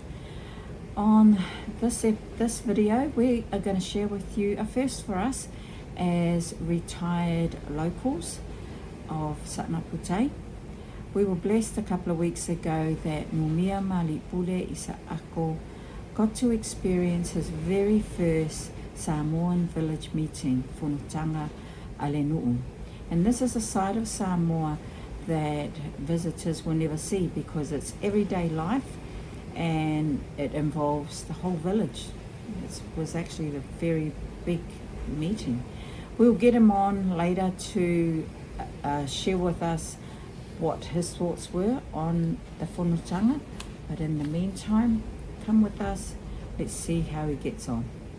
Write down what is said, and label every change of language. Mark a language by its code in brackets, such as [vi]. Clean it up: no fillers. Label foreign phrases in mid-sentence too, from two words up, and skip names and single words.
[en] On this video, we are going to share with you a first for us as retired locals of Saanapu. We were blessed a couple of weeks ago that Numiamaaliipule Isaako got to experience his very first Samoan village meeting, [sm] Fonotaga ole nu'u. [en] And this is a side of Samoa that visitors will never see because it's everyday life and it involves the whole village. It was actually a very big meeting. We'll get him on later to share with us what his thoughts were on the whānautanga, but in the meantime, come with us, let's see how he gets on.